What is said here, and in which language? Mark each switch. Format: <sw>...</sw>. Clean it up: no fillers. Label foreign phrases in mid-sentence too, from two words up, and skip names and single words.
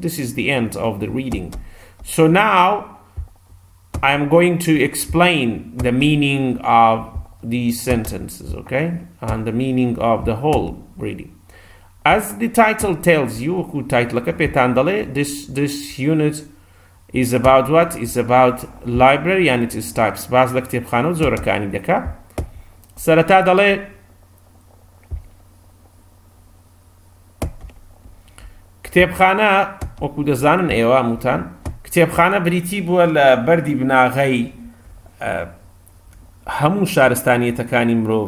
<en>This is the end of the reading. So now I'm going to explain the meaning of these sentences, okay? And the meaning of the whole reading. As the title tells you, this unit is about what? It's about library and its types.</en> <ckb>باز لكتێبخانە و جۆرەکانی دەکا. سەرەتا دەڵێ کتێبخانە وەکو دەزانن ئێوە هەمووتان کتێبخانە بریتی بووە لە بەردی بناغەی هەموو شارستانیەتەکانی مرۆڤ.</ckb>